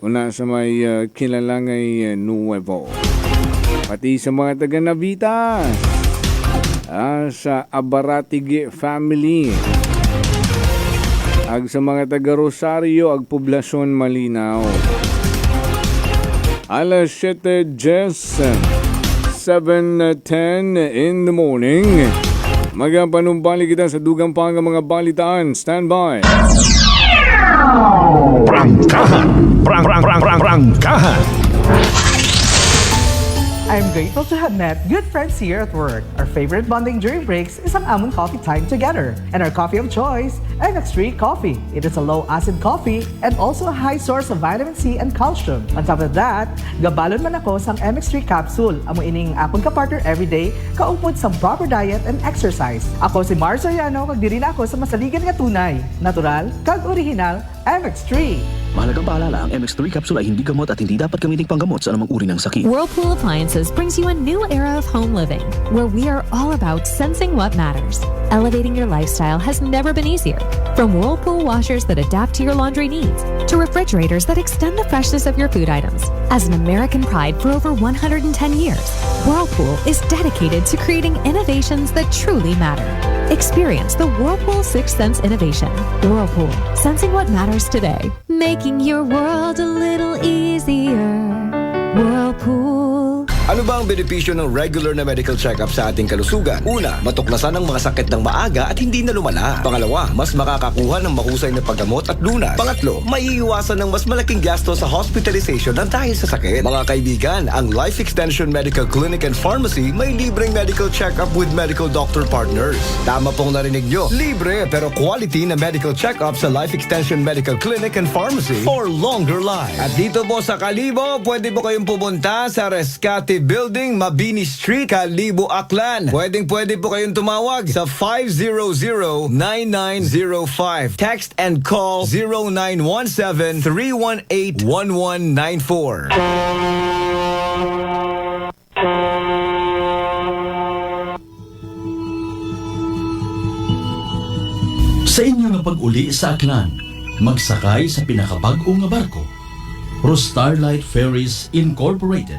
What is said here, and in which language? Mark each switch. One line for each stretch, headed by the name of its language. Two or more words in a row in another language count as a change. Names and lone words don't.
Hiligaynon: Una sa may Kinalangay Nuevo. Pati sa mga taga Navitas. Sa Abaratige family. Ag sa mga taga Rosario, ag Poblasyon Malinaw.
English: Alas 7:10 in the morning.
Hiligaynon: Magapanumbali kita sa dugang pang mga balitaan.
English: Stand by.
Hiligaynon: Prangkahan! Prangkahan!
English: I'm grateful to have met good friends here at work. Our favorite bonding during breaks is
Hiligaynon: ang amon
English: coffee time together. And our coffee of choice, MX3 Coffee. It is a low-acid coffee and also a high source of vitamin C and calcium. On top of that,
Hiligaynon: gabalon man ako sang MX3 capsule. Amo ining apon ka
English: partner everyday,
Hiligaynon: kaupod sa
English: proper diet and exercise.
Hiligaynon: Ako si Mars Soriano, kag diri na ako sa masaligan nga tunay, natural, kag original, MX3.
Filipino: Mahalagang paalala, ang MX3 capsule ay hindi gamot at hindi dapat gamitin panggamot sa anumang uri ng sakit.
English: Whirlpool Appliances brings you a new era of home living, where we are all about sensing what matters. Elevating your lifestyle has never been easier. From Whirlpool washers that adapt to your laundry needs to refrigerators that extend the freshness of your food items. As an American pride for over 110 years, Whirlpool is dedicated to creating innovations that truly matter. Experience the Whirlpool Sixth Sense innovation. Whirlpool, sensing what matters today. Making your world a little easier. Whirlpool.
Filipino: Ano ba ang benepisyo ng regular na
English: medical check-up
Filipino: sa ating kalusugan? Una, matuklasan ang mga sakit ng maaga at hindi na lumala. Pangalawa, mas makakakuha ng mahusay na paggamot at lunas. Pangatlo, maiiwasan ng mas malaking gasto sa hospitalization ng dahil sa sakit. Mga kaibigan, ang Life Extension Medical Clinic and Pharmacy may libreng medical check-up
English: with medical doctor partners.
Filipino: Tama pong narinig nyo, libre pero quality na
English: medical check-up
Filipino: sa Life Extension Medical Clinic and Pharmacy
English: for longer life.
Filipino: At dito po sa Kalibo, pwede po kayong pumunta sa Rescate Building, Mabini Street, Kalibo, Aklan. Pwede po kayong tumawag sa 500-9905.
English: Text and call 0917-318-1194.
Hiligaynon: Sa inyo nga pag-uli sa Aklan, magsakay sa pinakabag-o nga barko, Starlight Ferries Incorporated.